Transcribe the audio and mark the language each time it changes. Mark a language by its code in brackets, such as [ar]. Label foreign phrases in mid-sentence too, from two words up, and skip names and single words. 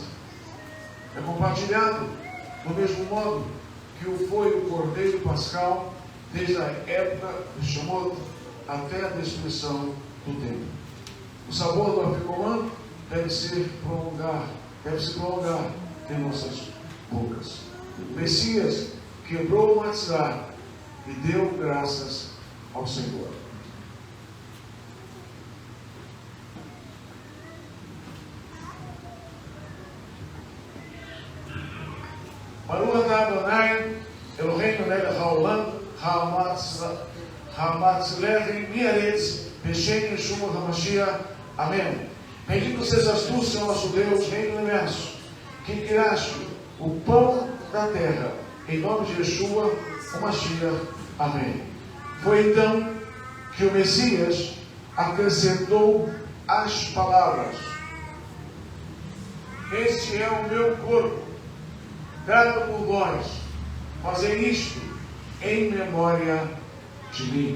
[pt] É compartilhado do mesmo modo que foi o cordeiro pascal, desde a época do Shemot até a destruição do templo. O sabor do afigomã deve se prolongar em nossas bocas. O Messias quebrou o matzá e deu graças ao Senhor. [he] ברוך אתה אדוני, אלוהינו מלך העולם, המצילך מארץ, בשם ישוע המשיח. [pt] Amém. Bendito sejas tu, Senhor nosso Deus, Rei do Universo, que criaste o pão da terra, em nome de Yeshua HaMashiach. Amém. Foi então que o Messias acrescentou as palavras: este é o meu corpo, dado por vós, fazei isto em memória de mim.